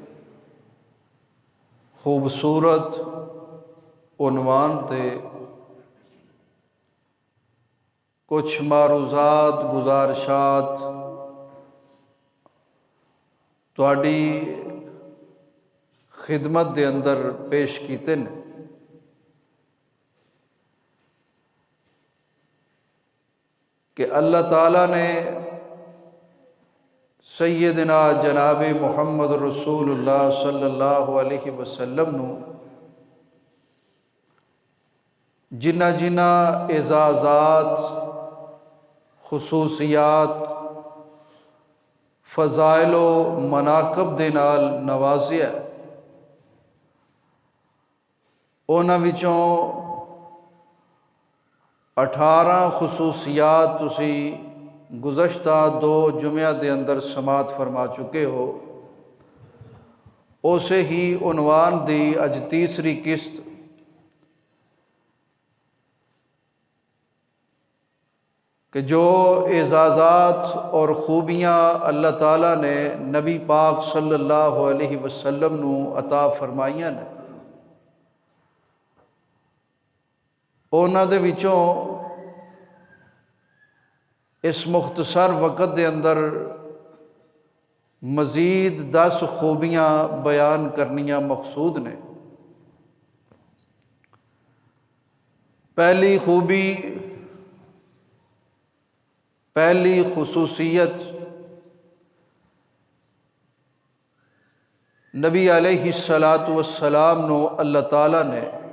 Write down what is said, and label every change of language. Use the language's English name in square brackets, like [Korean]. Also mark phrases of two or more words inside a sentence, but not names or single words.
[Punjabi] خوبصورت عنوان تے کچھ معروضات گزارشات تواڈی خدمت دے اندر پیش کیتے ہیں۔ کہ اللہ تعالیٰ نے سیدنا جناب محمد رسول اللہ [Arabic] صلی اللہ علیہ وسلم [Punjabi] نو جنہ جنہ اعزازات، خصوصیات، فضائل و مناقب دے نال نوازیا، انہاں وچوں 18 خصوصیات تسی گزشتہ دو جمعہ دے اندر سماعت فرما چکے ہو۔ اسے ہی عنوان دی اج تیسری قسط کہ جو اعزازات اور خوبیاں اللہ تعالیٰ نے نبی پاک [Arabic] صلی اللہ علیہ وسلم [Punjabi] نو عطا فرمائیاں نے، انہاں دے وچوں اس مختصر وقت دے اندر مزید 10 خوبیاں بیان کرنیاں مقصود نے۔ پہلی خوبی، پہلی خصوصیت، نبی [Arabic] علیہ الصلاۃ والسلام [Punjabi] نو اللہ تعالیٰ نے